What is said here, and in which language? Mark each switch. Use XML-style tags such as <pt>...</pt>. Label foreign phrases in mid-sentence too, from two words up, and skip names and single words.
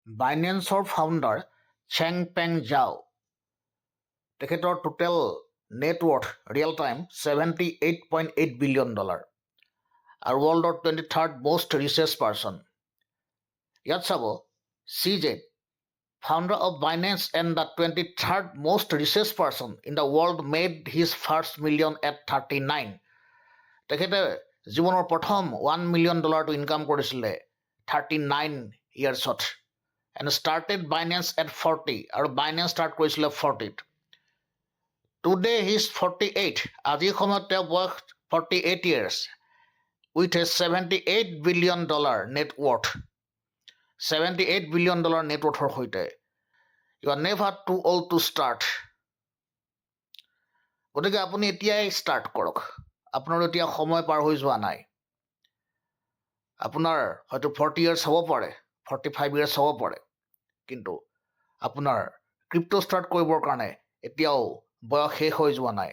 <as>বাইনেন্সৰ ফাউণ্ডাৰ চেং পেং জাও তেখেতৰ টোটেল নেটৱৰ্থ</as> <en>real time</en> <as>$78.8 বিলিয়ন আৰু ৱৰ্ল্ডৰ</as> <en>23rd most richest person.</en> <as>ইয়াত চাব</as> <en>CJ, founder of Binance and the 23rd most richest person in the world, made his first million at 39.</en> <as>তেখেতে জীৱনৰ প্ৰথম</as> <en>$1 million</en> <as>ইনকাম কৰিছিলে 39 yearsত</as> <en>and started Binance at 40</en> <as>আৰু Binance ষ্টাৰ্ট কৰিছিলে 40ত.</as> <en>Today he is 48.</en> <as>আজি সময়ত তেওঁ বয়স</as> <en>48 years with a $78 billion net worth. $78 billion net worthৰ</en> <as>সৈতে.</as> <en>You are never too old to start.</en> <as>গতিকে আপুনি এতিয়াই ষ্টাৰ্ট কৰক. আপোনাৰ এতিয়া সময় পাৰ হৈ যোৱা নাই. আপোনাৰ হয়তো 40 years হ'ব পাৰে, 45 years হ'ব পাৰে, কিন্তু আপোনাৰ ক্ৰিপ্টো ষ্টাৰ্ট কৰিবৰ কাৰণে এতিয়াও বয়স শেষ হৈ যোৱা নাই.</as>